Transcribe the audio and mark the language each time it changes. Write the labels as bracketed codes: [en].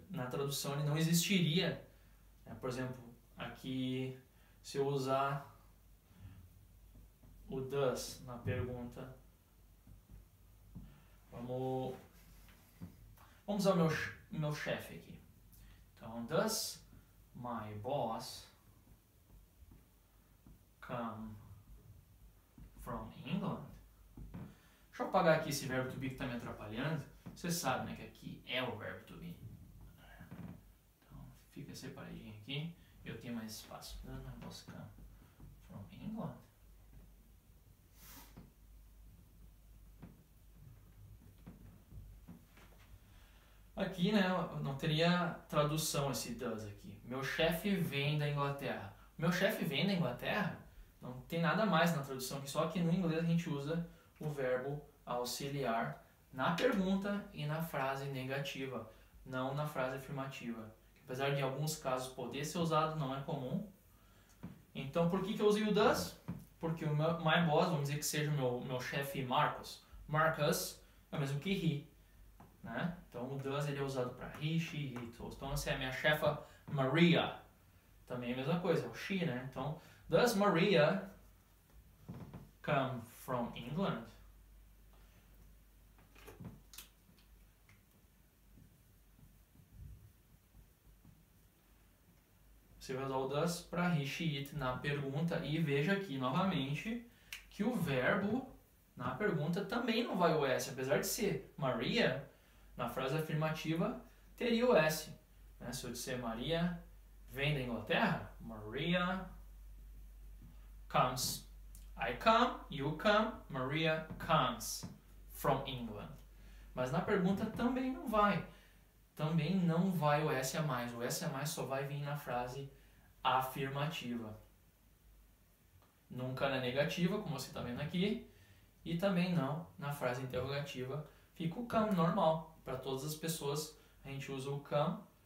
[pt] Na tradução ele não existiria. Né? Por exemplo, aqui se eu usar o does na pergunta, vamos usar o meu chefe aqui. [en] Então, does my boss come from England? [pt] Deixa eu apagar aqui esse verbo to be que está me atrapalhando. Você sabe, né, que aqui é o verbo to be. Então, fica separadinho aqui. Eu tenho mais espaço. [en] Does my boss come from England? [pt] Aqui, né, não teria tradução esse does aqui. Meu chefe vem da Inglaterra. Meu chefe vem da Inglaterra? Não tem nada mais na tradução aqui, só que no inglês a gente usa o verbo auxiliar na pergunta e na frase negativa, não na frase afirmativa. Apesar de em alguns casos poder ser usado, não é comum. Então, por que eu usei o does? Porque o my boss, vamos dizer que seja o meu chefe Marcos. Marcus é o mesmo que he. Né? Então, o does ele é usado para he, she, it. Então, se é a minha chefa Maria, também é a mesma coisa, é o she, né? [en] Então, does Maria come from England? [pt] Você vai usar o does para he, she, it na pergunta e veja aqui novamente que o verbo na pergunta também não vai o S, apesar de ser Maria, na frase afirmativa teria o S. Né? Se eu disser Maria vem da Inglaterra, Maria comes. [en] I come, you come, Maria comes from England. [pt] Mas na pergunta também não vai. Também não vai o S a mais. O S a mais só vai vir na frase afirmativa. Nunca na negativa, como você está vendo aqui. E também não na frase interrogativa. Fica o come normal. Para todas as pessoas a gente usa o come.